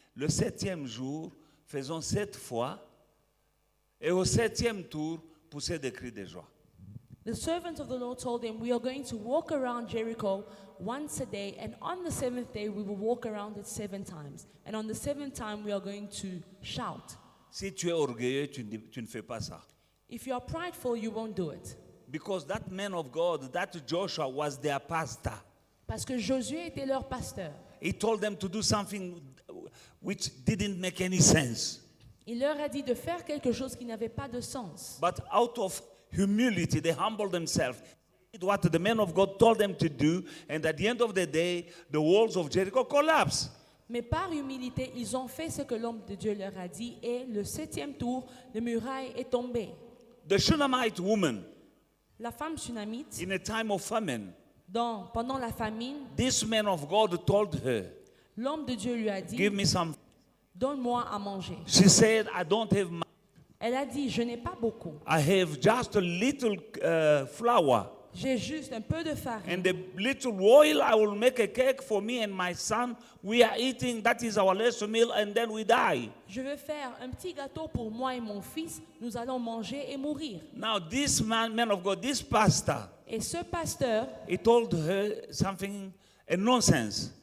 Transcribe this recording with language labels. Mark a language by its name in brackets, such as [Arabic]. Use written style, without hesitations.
[French] Le 7e jour, faisons 7 fois. Et au 7e tour, poussez des cris de joie. [English] The servant of the Lord told them, "We are going to walk around Jericho once a day, and on the 7th day we will walk around it 7 times. And on the 7th time we are going to shout." [French] Si tu es orgueilleux, tu ne fais pas ça. [English] If you are prideful, you won't do it. Because that man of God, that Joshua, was their pastor. [French] Parce que Josué était leur pasteur. [English] He told them to do something which didn't make any sense. [French] Il leur a dit de faire quelque chose qui n'avait pas de sens. [English] But out of humility, they humbled themselves. Did what the man of God told them to do, and at the end of the day, the walls of Jericho collapsed. [French] Mais par humilité, ils ont fait ce que l'homme de Dieu leur a dit, et le 7e tour, le muraille est tombé. [English] The Shunammite woman, [French] La femme sunamite, [English] in a time of famine, [French] pendant la famine, [English] this man of God told her, [French] l'homme de Dieu lui a dit, [English] "Give me some." [French] "Donne-moi à manger." [English] She said, "I don't have money. [French] Elle a dit, "Je n'ai pas beaucoup. [English] I have just a little flour. [French] J'ai juste un peu de farine. [English] And the little oil, I will make a cake for me and my son. We are eating, that is our last meal, and then we die." [French] Je vais faire un petit gâteau pour moi et mon fils. Nous allons manger et mourir. [English] Now, this man of God, this pastor, [French] Et ce pasteur [English] he told her something, a nonsense.